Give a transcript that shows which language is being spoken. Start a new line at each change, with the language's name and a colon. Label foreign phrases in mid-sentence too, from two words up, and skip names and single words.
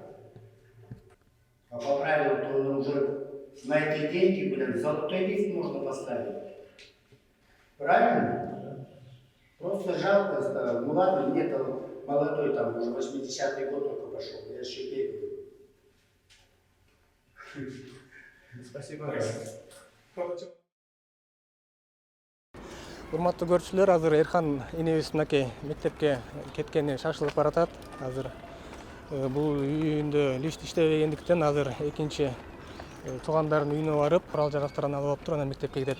Russian: А по правилам, то он уже на эти деньги, золотой лифт можно поставить. Правильно? Просто жалко, ну ладно, мне-то молодой, там уже 80-й год только пошел, я еще бегаю. Спасибо.
Kyrgyz: Урматтуу көрүүчүлөр, азыр Эрхан энебиз мынакей мектепке кеткени шашылып баратат. Азыр бул үйүндө лифт иштебегендиктен азыр экинчи туугандардын үйүнө барып, курал жарактарын алып алыптыр, анан мектепке кетет.